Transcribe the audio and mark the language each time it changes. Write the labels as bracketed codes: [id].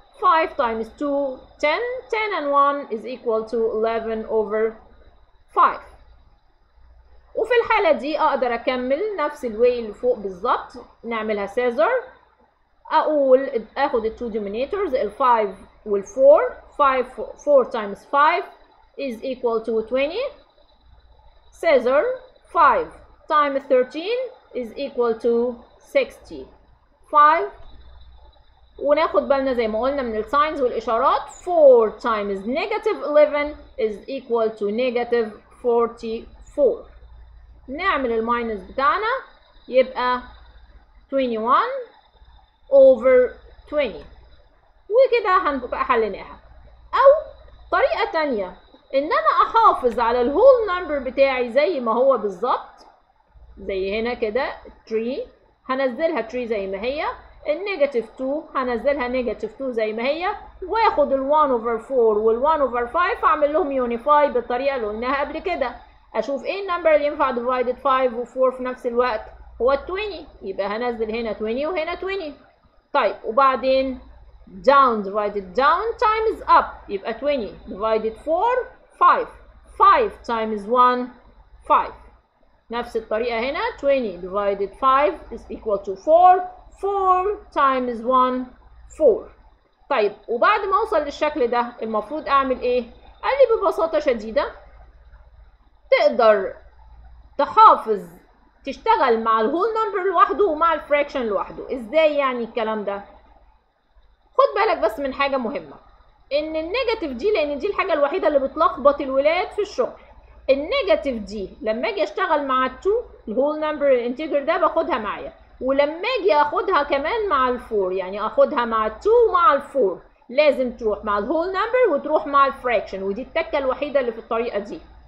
[en] 5 times 2 10. 10 and 1 is equal to 11 over 5. [ar] وفي الحالة دي أقدر أكمل نفس الواي اللي فوق بالظبط، نعملها سيزر. أقول آخد ال [en] two denominators [ar] ال 5 وال 4. [en] 4 times 5 is equal to 20. Scissor 5 times 13 is equal to 60. [ar] 5 وناخد بالنا زي ما قلنا من الساينز والإشارات. [en] 4 times negative 11 is equal to negative 44. [ar] نعمل الماينس بتاعنا يبقى 21 over 20 وكده هنبقى حليناها. أو طريقة تانية إن أنا أحافظ على الهول نمبر بتاعي زي ما هو بالظبط، زي هنا كده 3 هنزلها 3 زي ما هي، النيجاتيف 2 هنزلها نيجاتيف 2 زي ما هي، واخد ال 1 over 4 وال 1 over 5 اعمل لهم يونيفاي بالطريقه اللي قلناها قبل كده. اشوف ايه النمبر اللي ينفع divided 5 و 4 في نفس الوقت، هو ال 20، يبقى هنزل هنا 20 وهنا 20. طيب وبعدين [en] down divided down times up، [ar] يبقى 20 divided 4 5. [en] 5 times 1 5. [ar] نفس الطريقه هنا [en] 20 divided 5 is equal to 4. 4 times 1 4. [ar] طيب وبعد ما اوصل للشكل ده المفروض اعمل ايه؟ قال لي ببساطة شديدة تقدر تحافظ تشتغل مع الهول نمبر لوحده ومع الفراكشن لوحده. ازاي يعني الكلام ده؟ خد بالك بس من حاجة مهمة، ان النيجاتيف دي، لان دي الحاجة الوحيدة اللي بتلخبط الولاد في الشغل، النيجاتيف دي لما اجي اشتغل مع التو الهول نمبر الانتجر ده باخدها معايا، ولما اجي اخدها كمان مع الفور، يعني اخدها مع التو ومع الفور، لازم تروح مع الهول نمبر وتروح مع الفراكشن، ودي التكه الوحيده اللي في الطريقه دي.